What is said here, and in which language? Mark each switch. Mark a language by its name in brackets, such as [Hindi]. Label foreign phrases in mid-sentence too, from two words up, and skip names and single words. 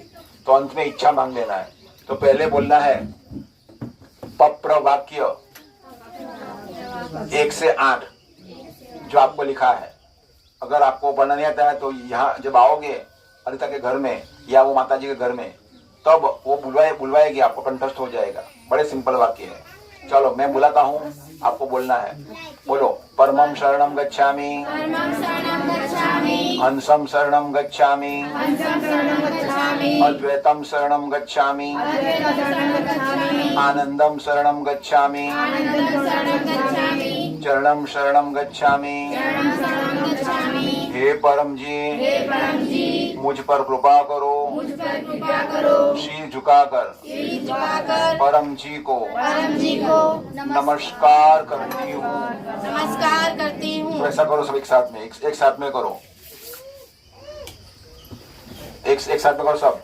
[Hindi] तो अंत में इच्छा मांग लेना है। तो पहले बोलना है पप्र वाक्य 1 से 8 जो आपको लिखा है। अगर आपको पढ़ना नहीं आता है तो यहाँ जब आओगे अनिता के घर में या वो माता जी के घर में, तब वो बुलवाएगी, आपको कंठस्थ हो जाएगा। बड़े सिंपल वाक्य है। चलो मैं बुलाता हूँ, आपको बोलना है। बोलो, [Sanskrit] परमं शरणं गच्छामि, परमं शरणं गच्छामि, हंसं शरणं गच्छामि, हंसं शरणं गच्छामि, अद्वैतं शरणं गच्छामि, अद्वैतं शरणं गच्छामि, आनंदं शरणं गच्छामि, आनंदं शरणं गच्छामि, चरणं शरणं गच्छामि। शरणं शरणं गच्छामि। [Hindi] हे परम जी, हे परम जी, मुझ पर कृपा करो, मुझ पर कृपा करो, शीर झुकाकर सिर झुकाकर परम जी को नमस्कार करती हूँ। नमस्कार करती हूँ। तो ऐसा करो सब एक साथ में, एक साथ में करो, एक साथ में करो सब।